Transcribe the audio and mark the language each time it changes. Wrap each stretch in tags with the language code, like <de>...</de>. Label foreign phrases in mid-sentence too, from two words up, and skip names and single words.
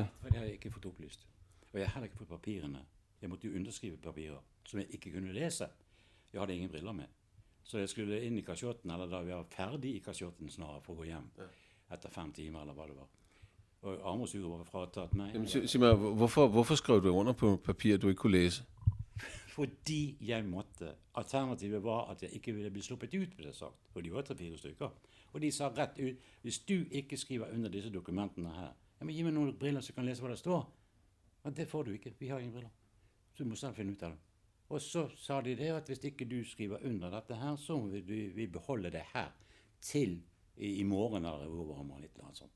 <no>For det har jeg ikke fått opplyst. Og jeg har heller ikke fått papirene. Jeg måtte jo underskrive papirer som jeg ikke kunne lese. Jeg hadde ingen briller med. Så jeg skulle inn i kasjotten, eller da vi var ferdig i kasjotten snarere for å gå hjem. Etter 5 timer, eller hva det var. Og armorsuget var fratatt meg.</no> <da>Jamen, sig mig, hvorfor skrev du under på papir, du ikke kunne læse?</da> <no>Fordi jeg måtte. Alternativet var at jeg ikke ville bli sluppet ut, ble det sagt. Og de var 3-4 stykker. Og de sa rett ut, hvis du ikke skriver under disse dokumentene her, ja, men gi meg noen briller så jeg kan lese hva det står. Men det får du ikke, vi har ingen briller. Så du må selv finne ut av det. Og så sa de det at hvis ikke du skriver under dette her, så vil vi beholde det her til i morgen eller overmorgen, et eller annet sånt.</no>